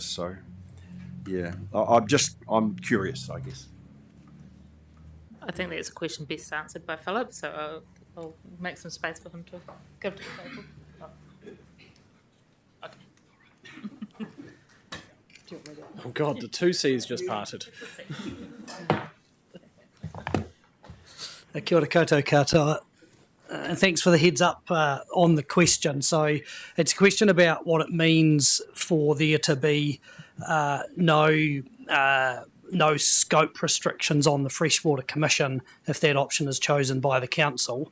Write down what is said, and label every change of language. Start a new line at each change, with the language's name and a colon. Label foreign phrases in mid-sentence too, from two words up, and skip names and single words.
English: So, yeah, I'm curious, I guess. I think that's a question best answered by Philip, so I'll make some space for him to give to the table. Oh God, the two C's just parted.
Māori: Kia ora koutou katoa.
English: Thanks for the heads up on the question. So it's a question about what it means for there to be no scope restrictions on the Freshwater Commission if that option is chosen by the council.